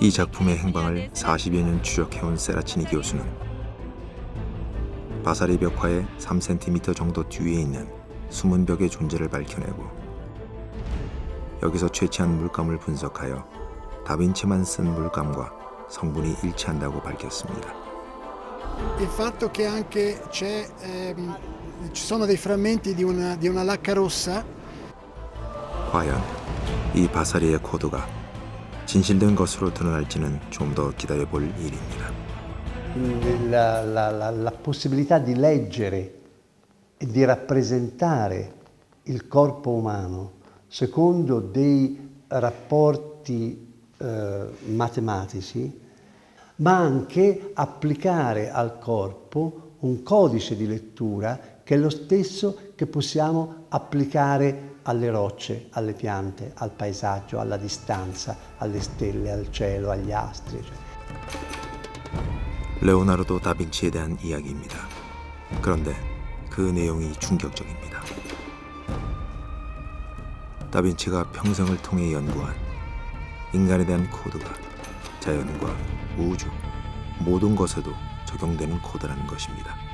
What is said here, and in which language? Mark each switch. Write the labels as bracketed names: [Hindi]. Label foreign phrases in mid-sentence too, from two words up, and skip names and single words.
[Korean] 이 작품의 행방을 40여 년 추적해온 세라치니 교수는 바사리 벽화의 3cm 정도 뒤에 있는 숨은 벽의 존재를 밝혀내고 여기서 채취한 물감을 분석하여 다빈치만 쓴 물감과 성분이 일치한다고 밝혔습니다. [Italian] Il fatto che anche ci sono dei frammenti di una lacca rossa. [Korean] 과연 이 바사리의 코드가 진실된 것으로 드러날지는 좀 더 기다려볼 일입니다. [Italian] La possibilità di leggere e di rappresentare il corpo umano secondo dei rapporti matematici, ma anche applicare al corpo un codice di lettura che è lo stesso che possiamo applicare alle rocce, alle piante, al paesaggio, alla distanza, alle stelle, al cielo, agli astri. [Korean] 레오나르도 다빈치에 대한 이야기입니다. 그런데 그 내용이 충격적입니다. 다빈치가 평생을 통해 연구한 인간에 대한 코드가 자연과 우주 모든 것에도 적용되는 코드라는 것입니다.